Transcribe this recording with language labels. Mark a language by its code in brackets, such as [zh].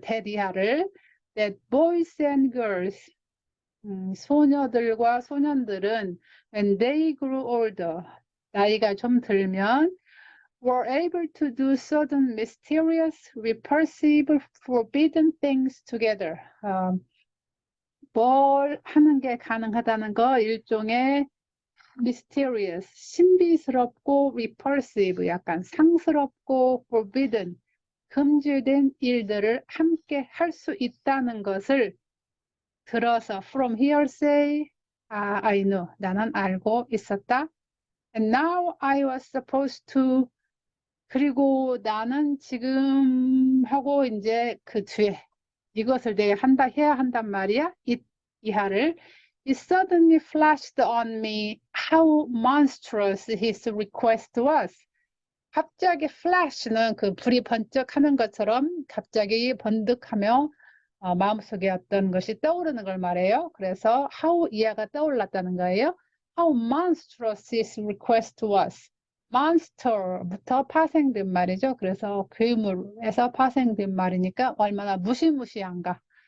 [ko] 대디하를. [en] That boys and girls. [ko] 소녀들과 소년들은 [en] when they grew older. [ko] 나이가 좀 들면 [en] were able to do certain mysterious, repulsive, forbidden things together. [ko] 뭘 하는 게 가능하다는 거 일종의 mysterious, 신비스럽고 repulsive, 약간 상스럽고 forbidden, 금지된 일들을 함께 할 수 있다는 것을 들어서 [en] from hearsay, I knew, [ko] 나는 알고 있었다. [en] And now I was supposed to [ko] 그리고 나는 지금 하고 이제 그 뒤에 이것을 내가 해야 한단 말이야. 이하를. [en] It suddenly flashed on me how monstrous his request was. [ko] 갑자기 flash는 그 불이 번쩍하는 것처럼 갑자기 번득하며 마음속에 어떤 것이 떠오르는 걸 말해요. 그래서 how 이하가 떠올랐다는 거예요. [en] How monstrous his request was. [ko] monster부터 파생된 말이죠. 그래서 괴물에서 파생된 말이니까 얼마나 무시무시한가.